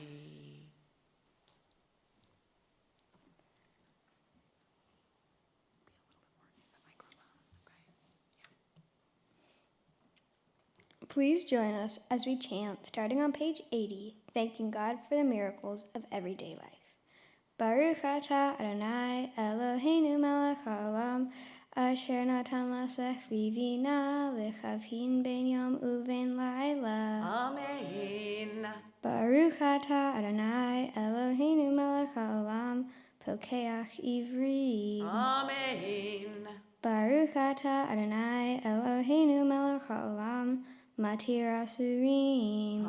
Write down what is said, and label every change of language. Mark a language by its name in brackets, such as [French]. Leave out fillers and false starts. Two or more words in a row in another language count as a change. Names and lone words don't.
[English] Please join us as we chant, starting on page 80, thanking God for the miracles of everyday life. [Hebrew] ברוך אתה אדוני אלוהינו מלך העולם, אשר נתן לשכוי בינה להבחין בין יום ובין לילה. Amen. ברוך אתה אדוני אלוהינו מלך העולם, פוקח עיוורים. Amen. ברוך אתה אדוני אלוהינו מלך העולם, מתיר אסורים.